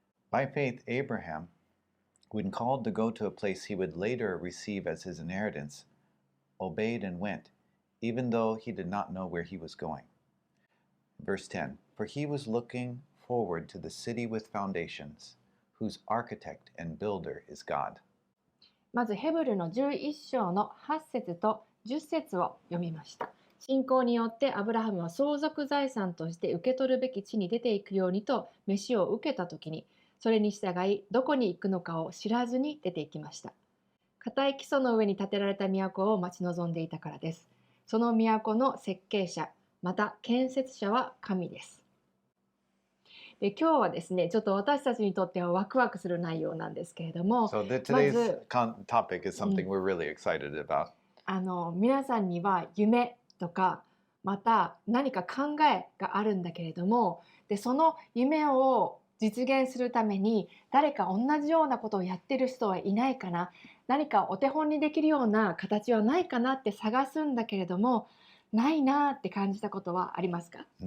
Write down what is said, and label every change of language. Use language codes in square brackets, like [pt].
[en] By faith, Abraham, when called to go to a place he would later receive as his inheritance, obeyed and went, even though he did not know where he was going. Verse 10, For he was looking forward to the city with foundations, whose architect and builder is God. [ja] まずヘブルの11章の8節と10節を読みました。信仰によってアブラハムは相続財産として受け取るべき地に出ていくようにと召しを受けたときに、それに従いどこに行くのかを知らずに出ていきました。固い基礎の上に建てられた都を待ち望んでいたからです。その都の設計者、また建設者は神です。で、今日はですね、ちょっと私たちにとってはワクワクする内容なんですけれども、 [en] So today's topic is something we're really excited about. [ja] 皆さんには夢とかまた何か考えがあるんだけれども、でその夢を実現するために誰か同じようなことをやってる人はいないかな、何かお手本にできるような形はないかなって探すんだけれども、ないなって感じたことはありますか？